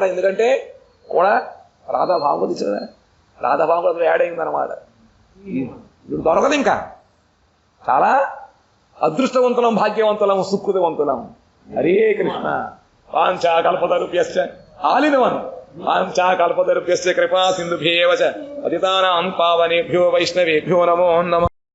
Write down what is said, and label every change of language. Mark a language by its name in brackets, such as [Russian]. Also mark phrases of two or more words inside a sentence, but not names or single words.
[Telugu] ఎందుకంటే కూడా రాధాభావం ఇచ్చాడు, రాధాభావం కూడా యాడ్ అయిందనమాట. ఇప్పుడు దొరకదు, ఇంకా చాలా అదృష్టవంతులం, భాగ్యవంతులం, సుకృతవంతులం. హరే కృష్ణ. [Sanskrit] వాంఛా కల్పతరుభ్యశ్చ [English] all in one. [Sanskrit] వాంఛా కల్పతరుభ్యశ్చ కృపా సింధుభ్యేవ చ పతితానాం పావనేభ్యో వైష్ణవేభ్యో నమో నమః.